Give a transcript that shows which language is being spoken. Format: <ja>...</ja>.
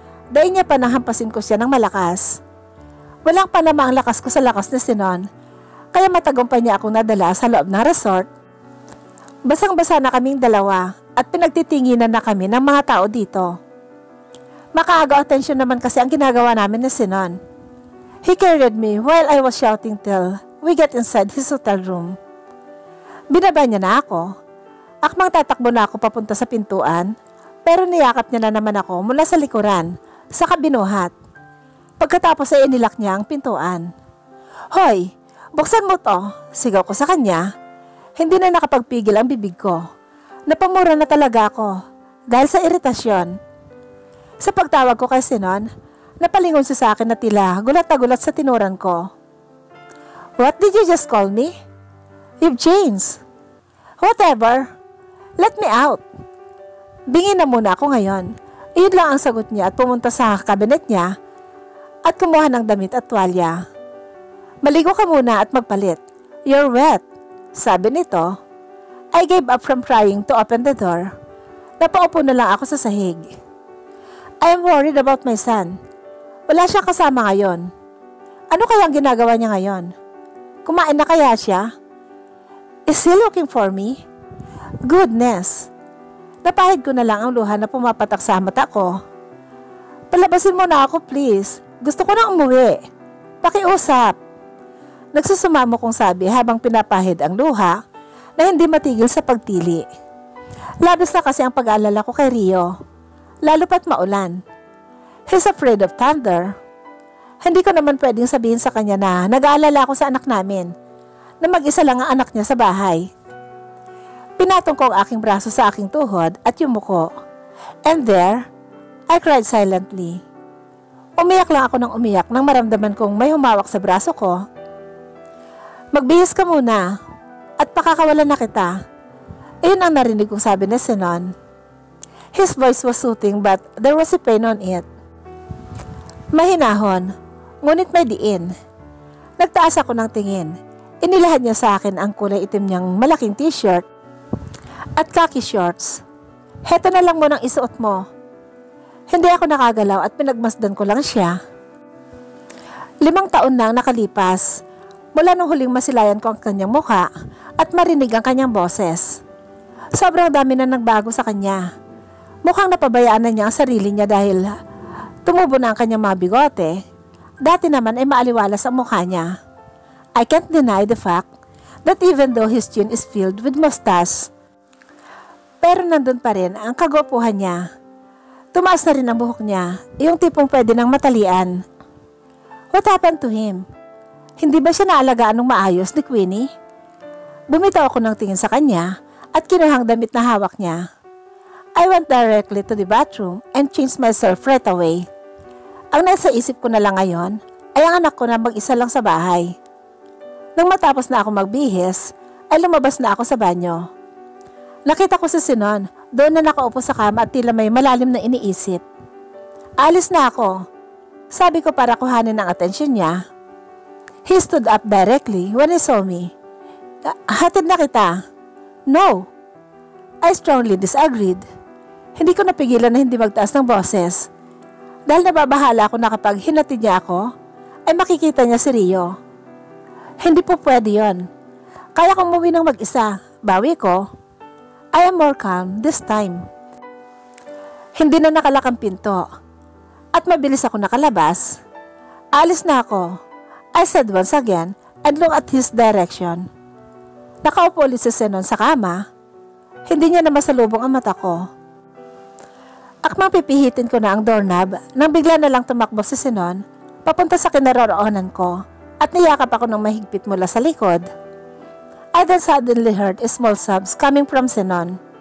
<tl>Dahil niya pa nahampasin ko siya ng malakas. Walang panama ang lakas ko sa lakas ni Sinon, kaya matagumpay niya akong nadala sa loob ng resort. Basang-basa na kaming dalawa at pinagtitinginan na kami ng mga tao dito. Makaagaw atensyon naman kasi ang ginagawa namin ni Sinon.</tl> <en>He carried me while I was shouting till we get inside his hotel room.</en> <tl>Binaba niya na ako. Akmang tatakbo na ako papunta sa pintuan, pero niyakap niya na naman ako mula sa likuran, sa kabinuhat. Pagkatapos ay inilak niya ang pintuan. "Hoy, buksan mo to," sigaw ko sa kanya. Hindi na nakapagpigil ang bibig ko. Napamura na talaga ako dahil sa iritasyon. Sa pagtawag ko kay Sinon, napalingon siya sa akin na tila gulat na gulat sa tinuran ko.</tl> <en>"What did you just call me? You've changed." "Whatever. Let me out."</en> <tl>Bingi na muna ako ngayon. Iyon lang ang sagot niya at pumunta sa kabinet niya at kumuha ng damit at tuwalya. "Maligo ka muna at magpalit.</tl> <en>You're wet,"</en> <tl>sabi nito.</tl> <en>I gave up from trying to open the door.</en> <tl>Napaupo na lang ako sa sahig.</tl> <en>I am worried about my son.</en> <tl>Wala siyang kasama ngayon. Ano kaya ang ginagawa niya ngayon? Kumain na kaya siya?</tl> <en>Is he looking for me? Goodness!</en> <tl>Napahid ko na lang ang luha na pumapatak sa mata ko. "Palabasin mo na ako, please. Gusto ko na umuwi. Pakiusap." Nagsusumamo kong sabi habang pinapahid ang luha na hindi matigil sa pagtili. Labis na kasi ang pag-aalala ko kay Rio, lalo pat maulan.</tl> <en>He's afraid of thunder.</en> <tl>Hindi ko naman pwedeng sabihin sa kanya na nag-aalala ako sa anak namin, na mag-isa lang ang anak niya sa bahay. Pinatong ko ang aking braso sa aking tuhod at yumuko.</tl> <en>And there, I cried silently.</en> <tl>Umiyak lang ako ng umiyak nang maramdaman kong may humawak sa braso ko. "Magbihis ka muna at pakakawalan na kita." Iyon ang narinig kong sabi ni Sinon.</tl> <en>His voice was soothing but there was a pain on it.</en> <tl>Mahinahon, ngunit may diin. Nagtaas ako ng tingin. Inilahad niya sa akin ang kulay itim niyang malaking t-shirt at khaki shorts. "Heto na lang mo nang isuot mo." Hindi ako nakagalaw at pinagmasdan ko lang siya. 5 taon na ang nakalipas mula nung huling masilayan ko ang kanyang mukha at marinig ang kanyang boses. Sobrang dami na nagbago sa kanya. Mukhang napabayaan na niya ang sarili niya dahil tumubo na ang kanyang mga bigote. Dati naman ay maaliwalas ang mukha niya.</tl> <en>I can't deny the fact that even though his chin is filled with mustache,</en> <tl>pero nandun pa rin ang kagwapuhan niya. Tumaas na rin ang buhok niya, yung tipong pwede nang matalian.</tl> <en>What happened to him?</en> <tl>Hindi ba siya naalagaan ng maayos ni Queenie? Bumitaw ako ng tingin sa kanya at kinuhang damit na hawak niya.</tl> <en>I went directly to the bathroom and changed myself right away.</en> <tl>Ang nasa isip ko na lang ngayon ay ang anak ko na mag-isa lang sa bahay. Nang matapos na ako magbihis, ay lumabas na ako sa banyo. Nakita ko si Sinon, doon na nakaupo sa kama at tila may malalim na iniisip. Alis na ako. Sabi ko para kuhanin ang atensyon niya.</tl> <en>He stood up directly when he saw me.</en> <tl>Hatid na kita.</tl> <en>No. I strongly disagreed.</en> <tl>Hindi ko napigilan na hindi magtaas ng boses. Dahil nababahala ako na kapag hinatid niya ako, ay makikita niya si Rio. Hindi po pwede yon. Kaya kong umuwi ng mag-isa. Bawi ko.</tl> <en>I am more calm this time.</en> <tl>Hindi na nakalak ang pinto. At mabilis ako nakalabas. Alis na ako.</tl> <en>I said once again and looked at his direction.</en> <tl>Nakaupo ulit si Sinon sa kama. Hindi niya na masalubong ang mata ko. Akmang pipihitin ko na ang doorknob nang bigla na lang tumakbo si Sinon papunta sa kinaroroonan ko at niyakap ako ng mahigpit mula sa likod.</tl> <en>I then suddenly heard small sobs coming from Sinon.</en>